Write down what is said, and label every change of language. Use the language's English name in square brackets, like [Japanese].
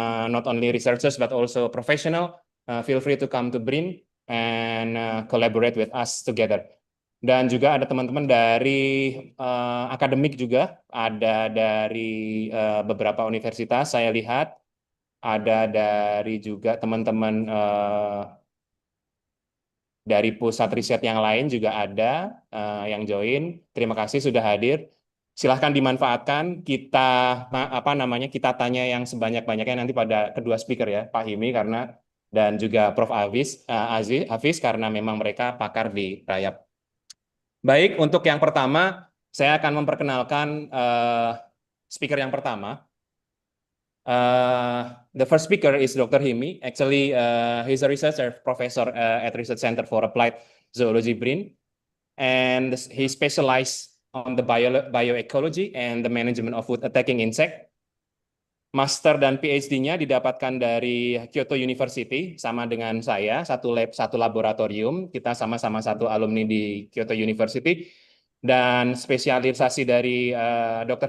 [English] Not only researchers but also professional. Feel free to come to BRIN and collaborate with us together. [Indonesian] Dan juga ada teman-teman dari akademik juga, ada dari beberapa universitas saya lihat, ada dari juga teman-teman dari pusat riset yang lain juga ada yang join. Terima kasih sudah hadir. silahkan dimanfaatkan. Kita tanya yang sebanyak-banyaknya nanti pada kedua speaker ya, Pak Himi dan juga Prof. Hafiz karena memang mereka pakar di rayap. Baik, untuk yang pertama saya akan memperkenalkan speaker yang pertama. [English] The first speaker is Dr. Himi. Actually, he's a researcher, professor at Research Center for Applied Zoology, BRIN, and he specialized on the bioecology and the management of food-attacking insect. [Indonesian] Master dan PhD-nya didapatkan dari Kyoto University, sama dengan saya, satu lab, satu laboratorium. Kita sama-sama satu alumni di Kyoto University. Dan spesialisasi dari Dr.